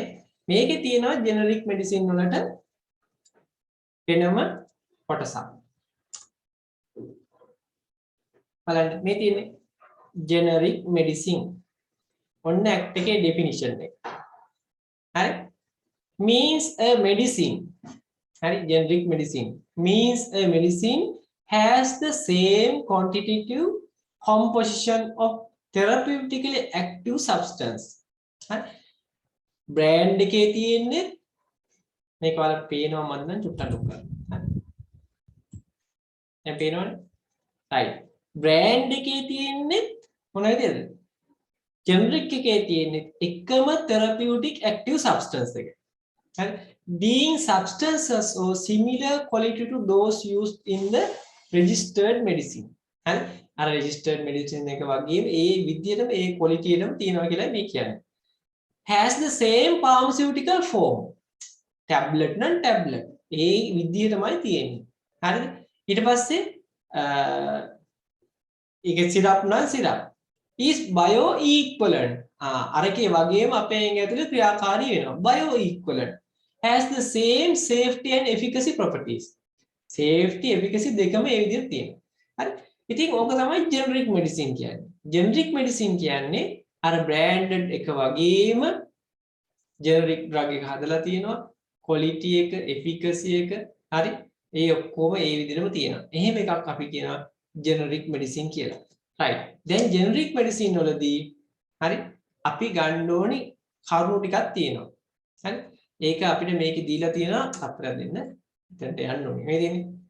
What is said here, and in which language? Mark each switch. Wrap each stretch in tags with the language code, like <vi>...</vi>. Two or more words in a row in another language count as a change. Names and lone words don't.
<si>මේකේ තියෙනවා</si> <en>generic medicine</en> <si>වලට වෙනම කොටසක්. බලන්න මේ තියෙන්නේ</si> <en>generic medicine.</en> <si>ඔන්න ඇක්ට් එකේ ඩෙෆිනිෂන් එක. හරි?</si> <en>means a medicine. හරි generic medicine means a medicine has the same quantitative composition of therapeutically active substance.</en> <si>හරි? බ්‍රෑන්ඩ් එකේ තියෙන්නේ මේක වල පේනවා මම නම් චුට්ටක් ලොක් කරන්න. හරි. දැන් පේනවනේ? right. බ්‍රෑන්ඩ් එකේ තියෙන්නේ මොන විදියද? ජෙනරික් එකේ තියෙන්නේ එකම</si> <en>therapeutic active substance</en> <si>එක. හරි.</si> <en>Being substances or similar quality to those used in the registered medicine.</en> <si>හරි. අර</si> <en>registered medicine</en> <si>එක වගේම ඒ විදියටම ඒ quality එකම තියෙනවා කියලා මේ කියන්නේ.</si> <en>Has the same pharmaceutical form.</en> <si>tablet නම් tablet. ඒ විදියටමයි තියෙන්නේ. හරිද? ඊට පස්සේ ඒක syrup නම් syrup.</si> <en>is bioequivalent.</en> <si>අරකේ වගේම අපේ ඇතුලේ ක්‍රියාකාරී වෙනවා.</si> <en>bioequivalent. Has the same safety and efficacy properties. safety efficacy</en> <si>දෙකම ඒ විදිහට තියෙනවා හරි ඉතින් ඕක තමයි</si> <en>generic medicine</en> <si>කියන්නේ</si> <en>generic medicine</en> <si>කියන්නේ අර branded එක වගේම</si> <en>generic drug</en> <si>එක හදලා තියෙනවා quality එක efficacy එක හරි ඒ ඔක්කොම ඒ විදිහටම තියෙනවා එහෙම එකක් අපි කියනවා</si> <en>generic medicine</en> <si>කියලා right දැන්</si> <en>generic medicine</en> <si>වලදී හරි අපි ගන්න ඕනි කරුණු ටිකක් තියෙනවා හරි ඒක අපිට මේකේ දීලා තියෙනවා අපිට දෙන්න එතනට යන්න ඕනේ මේ දෙන්නේ</si>